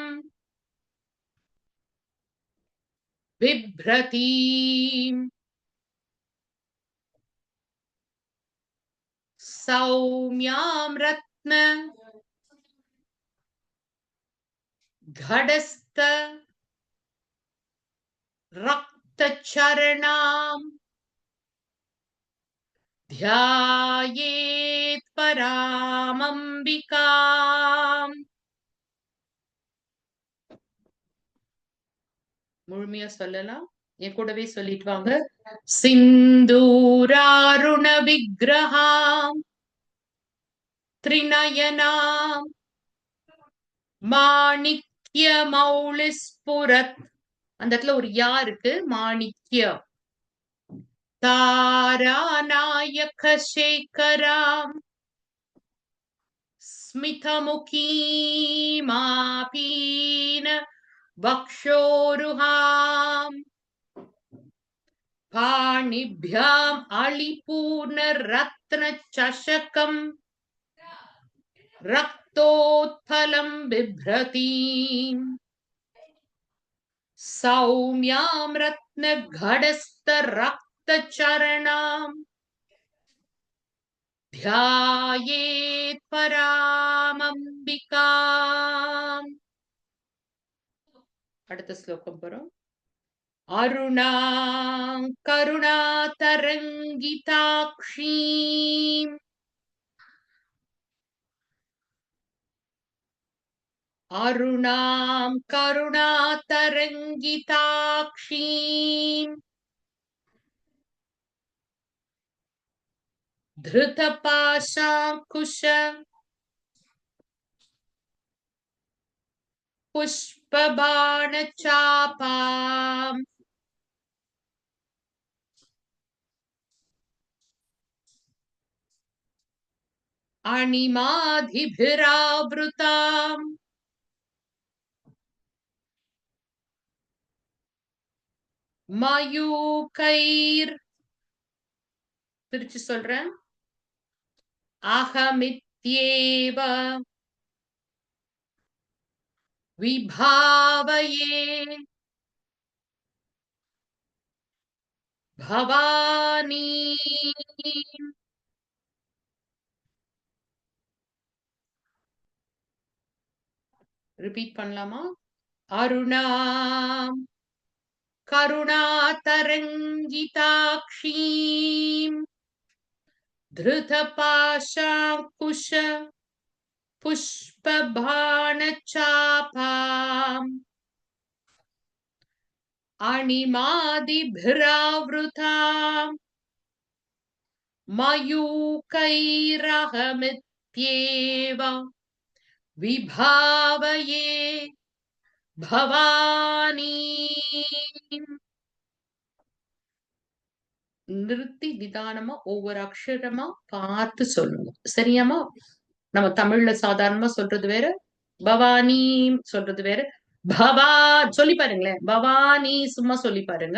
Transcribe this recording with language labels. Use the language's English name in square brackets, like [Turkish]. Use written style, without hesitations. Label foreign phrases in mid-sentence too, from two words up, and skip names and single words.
[Sanskrit] बिभ्रतीम् सौम्यां रत्न घटस्थ रक्तचरणाम् ध्यायेत् परामम्बिकाम्. [Tamil] முழுமையா சொல்லலாம். என் கூடவே சொல்லிட்டு வாங்க. [Sanskrit] सिन्दूरारुण विग्रहां त्रिनयनां माणिक्य मौलिस्फुरत्. [Tamil] அந்த இடத்துல ஒரு யா இருக்கு. மாணிக்ய. [Sanskrit] तारानायक शेखराम् स्मितमुखीमापीन वक्षोरुहाम् पाणिभ्याम् अलिपूर्णरत्नचषकम् रक्तोत्पलम् बिभ्रतीम् सौम्यां रत्नघटस्थरक्तचरणाम् ध्यायेत् परामम्बिकाम्. [Tamil] அடுத்த ஸ்லோகம் போறோம். [Sanskrit] अरुणां करुणातरङ्गिताक्षीम् अरुणां करुणातरङ्गिताक्षीम् धृतपाशाङ्कुश पुष्पबाणचापाम् अणिमादिभिरावृताम् मयूकैर् [Tamil] திருச்சி சொல்றேன். [Sanskrit] अहमित्येव विभावये भवानि. [Tamil] ரிப்பீட் பண்ணலாமா? [Sanskrit] अरुणां करुणातरङ्गिताक्षीम् धृतपाशाङ्कुश पुष्पबाणचापाम् अणिमादिभिरावृताम् मयूकैरहमित्येव विभावये भवानी. [Tamil] நிறுத்தி நிதானமா ஒவ்வொரு அக்ஷரமா பார்த்து சொல்லுங்க. சரியாமா? நம்ம தமிழ்ல சாதாரணமா சொல்றது வேற, பவானி சொல்றது வேற. பவா சொல்லி பாருங்களேன். பவானி சும்மா சொல்லி பாருங்க.